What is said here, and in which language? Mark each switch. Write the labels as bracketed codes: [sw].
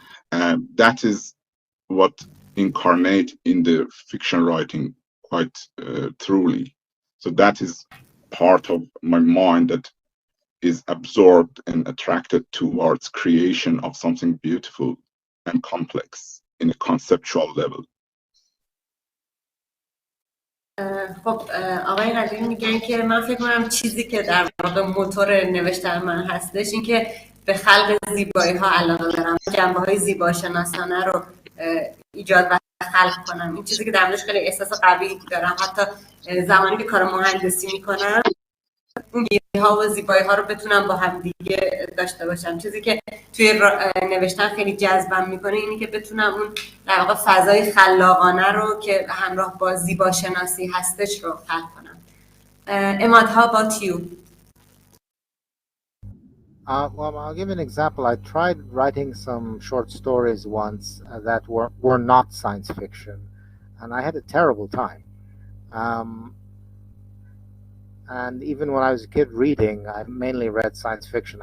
[en] That is what incarnate in the fiction writing quite truly. So that is part of my mind that is absorbed and attracted towards creation of something beautiful and complex in a conceptual level. [fa] خب آقای قدیمی میگن که من فکر کنم چیزی که در واقع موتور نوشتن من هستش این که به خلق زیبایی ها علاقه دارم، جنبه های زیباشناسانه رو ایجاد و خلق کنم. این چیزی که در موردش خیلی احساس قوی دارم. حتی زمانی که کار مهندسی میکنم اون ها و زیبایی ها رو بتونم با هم دیگه داشته باشم. چیزی که توی نوشتن خیلی جذبم میکنه اینی که بتونم اون در واقع فضای خلاقانه رو که همراه با زیباشناسی هستش رو خلق کنم. [en] Emad, how about you? Well, I'll give an example. I tried writing some short stories once that were not science fiction, and I had a terrible time. And even when I was a kid reading, I mainly read science fiction.